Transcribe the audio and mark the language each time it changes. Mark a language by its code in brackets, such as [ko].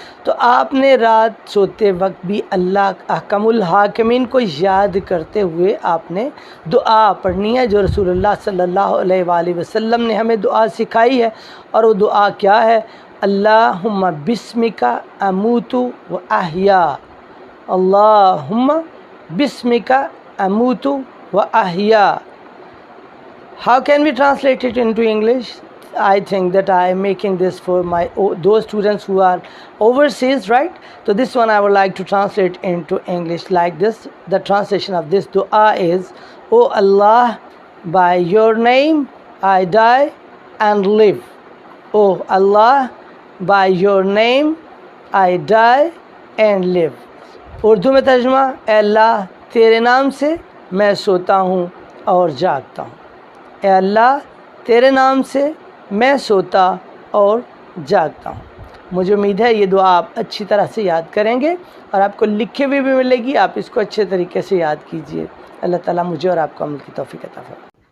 [ur] تو آپ نے رات سوتے وقت بھی اللہ احکم الحاکمین کو یاد کرتے ہوئے آپ نے دعا پڑھنی ہے جو رسول اللہ صلی اللہ علیہ وآلہ وسلم نے ہمیں دعا سکھائی ہے۔ اور وہ دعا کیا ہے؟ اللہم بسمک اموت و احیا، اللہم بسمک اموت و احیا۔ [en] How can we translate it into English? I think that I am making this for those students who are overseas, right? So this one I would like to translate into English like this. The translation of this dua is, "O Allah, by your name I die and live. O Allah, by your name I die and live." [ur] Urdu میں ترجمہ: اے اللہ، تیرے نام سے میں سوتا ہوں اور جاگتا ہوں۔ اے اللہ، تیرے نام سے میں سوتا اور جاگتا ہوں۔ مجھے امید ہے یہ دعا آپ اچھی طرح سے یاد کریں گے، اور آپ کو لکھے ہوئے بھی ملے گی، آپ اس کو اچھے طریقے سے یاد کیجئے۔ اللہ تعالیٰ مجھے اور آپ کو عمل کی توفیق عطا فرمائے۔